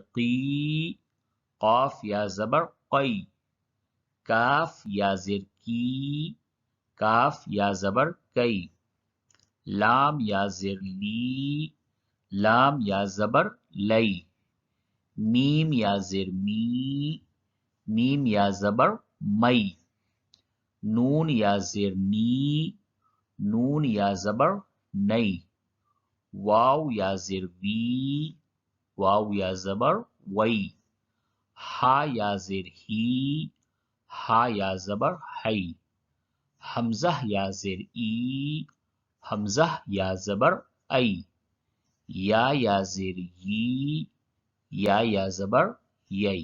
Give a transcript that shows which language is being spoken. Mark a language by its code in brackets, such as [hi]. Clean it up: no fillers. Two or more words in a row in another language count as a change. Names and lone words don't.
[ur] قی، قاف یا زبر قی، کاف یا زیر کی، کاف یا زبر کی، لام یا زیر لی، لام یا زبر لی، میم یا زیر می، میم یا زبر می، نون یا زیر نی، نون یا زبر نی، واو یا زیر وی، واو یا زبر وی، ہا یا زیر ہی، ہا یا زبر ہی، حمزہ یا زیر ای، حمزہ یا زبر ای، یا زیر یی، یا زبر یی۔